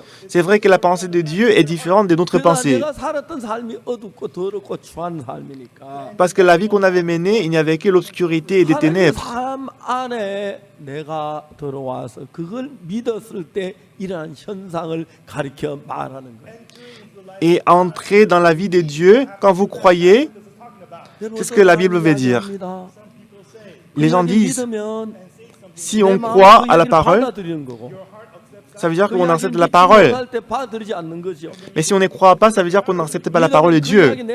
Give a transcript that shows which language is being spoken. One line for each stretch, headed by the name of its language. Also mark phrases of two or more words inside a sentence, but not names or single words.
French: C'est vrai que la pensée de Dieu est différente de notre pensée.
Korean: 내가 살았던 삶이 어둡고 더럽고 추한 삶이니까
French: Parce que la vie qu'on avait menée, il n'y avait que l'obscurité et des ténèbres.
Korean: 삶 안에 내가 들어와서 그걸 믿었을 때 이러한 현상을 가리켜 말하는 거예요.
French: Et entrer dans la vie de Dieu, quand vous croyez, c'est ce que la Bible veut dire. Les gens disent, si on croit à la parole, ça veut dire qu'on accepte la parole. Mais si on ne croit pas, ça veut dire qu'on n'accepte pas la parole de Dieu.